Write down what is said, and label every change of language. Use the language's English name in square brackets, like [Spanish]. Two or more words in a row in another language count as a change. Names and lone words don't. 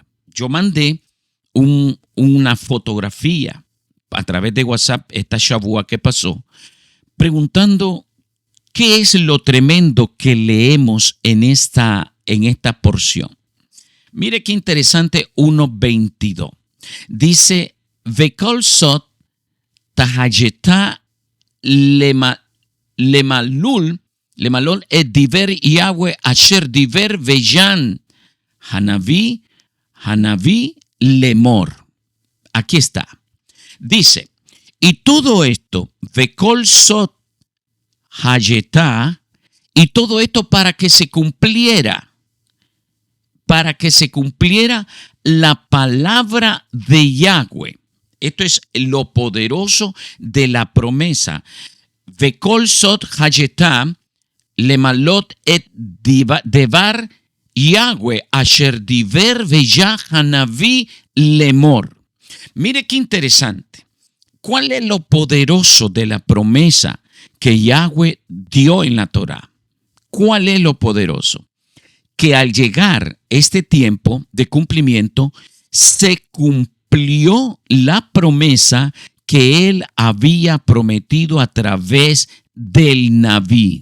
[Spanish] Yo mandé una fotografía a través de WhatsApp esta Shavua que pasó, preguntando qué es lo tremendo que leemos en esta porción. Mire qué interesante, 1:22. Dice, [Hebrew] וכל זאת היתה למלאות את דבר יהוה אשר דבר ביד הנביא לאמר. [Spanish] Aquí está. Dice, y todo esto, [Hebrew] וכל זאת היתה, [Spanish] y todo esto para que se cumpliera la palabra de Yahweh. Esto es lo poderoso de la promesa. [Hebrew] וכל זאת היתה למלאות את דבר יהוה אשר דבר ביד הנביא לאמר. [Spanish] Mire qué interesante. ¿Cuál es lo poderoso de la promesa que Yahweh dio en la Torá? ¿Cuál es lo poderoso? Que al llegar este tiempo de cumplimiento, se cumplió la promesa que él había prometido a través del Naví.